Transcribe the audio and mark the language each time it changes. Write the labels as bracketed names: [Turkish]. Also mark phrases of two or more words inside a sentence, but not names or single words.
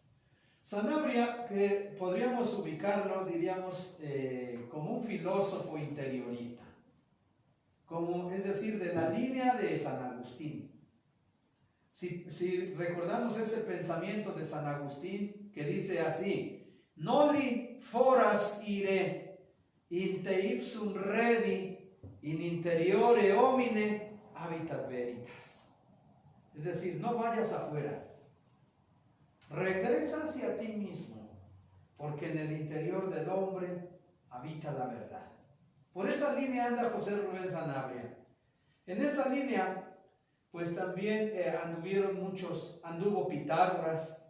[Spanish] Sanabria, que podríamos ubicarlo, diríamos, como un filósofo interiorista, es decir, de la línea de San Agustín. Si recordamos ese pensamiento de San Agustín, que dice así: [Latin] noli foras ire, in te ipsum redi, in interiore homine habitat veritas. [Spanish] Es decir, no vayas afuera, regresa hacia ti mismo, porque en el interior del hombre habita la verdad. Por esa línea anda José Rubén Sanabria. En esa línea, pues también anduvo Pitágoras.